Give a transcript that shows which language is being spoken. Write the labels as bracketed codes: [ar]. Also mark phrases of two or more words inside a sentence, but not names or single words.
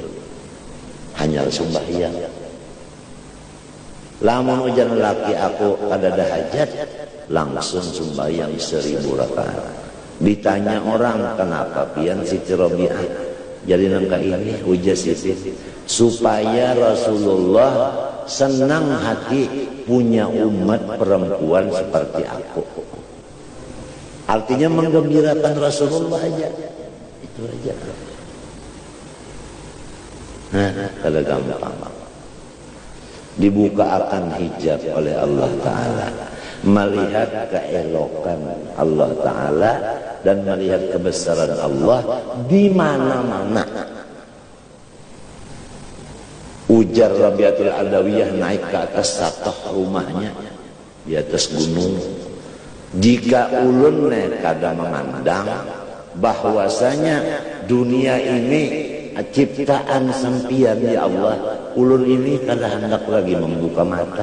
[bjn] Hanyar sembahyang. Lamun ujar laki aku ada hajat, langsung sembahyang 1000 rakaat. Ditanya orang, kenapa pian Siti Rabi'ah jadi nangka ini? Ujar Siti, supaya Rasulullah senang hati punya umat perempuan seperti aku. [id] Artinya menggembirakan Rasulullah aja, itu aja. Nah, kalau gampang dibuka akan hijab oleh Allah Ta'ala, melihat keelokan Allah Ta'ala dan melihat kebesaran Allah di mana-mana. [bjn] Ujar Rabi'atul Adawiyah naik ke atas satah rumahnya di atas gunung. Jika ulun kadang memandang bahwasanya dunia ini ciptaan sampian ya Allah, ulun ini kadang hendak lagi membuka mata.